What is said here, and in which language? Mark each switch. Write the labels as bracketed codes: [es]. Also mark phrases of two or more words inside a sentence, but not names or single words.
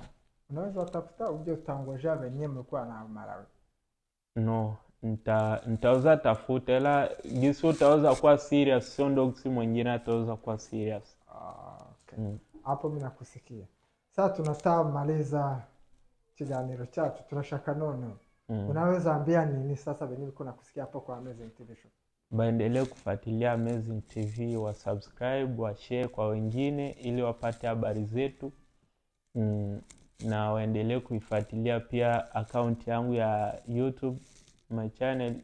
[sw] Unaweza watafuta uje utangoja wenyewe mlikuwa na Malawi? No, nitaweza tafuta, ila gisi utaweza kuwa serious, sio ndo gisi mwingine ataweza kuwa serious. Okay. Hapo mimi nakusikia. Sasa tunataka maliza [rw] kiganiro cyacu, turashaka none. [sw] Unaweza ambia nini sasa wenyewe uko nakusikia hapo kwa Amazing TV Show? Baendelee kufuatilia Amazing TV, wa subscribe, wa share kwa wengine ili wapate habari zetu. Na waendelee kuifuatilia pia account yangu ya YouTube, [en] my channel.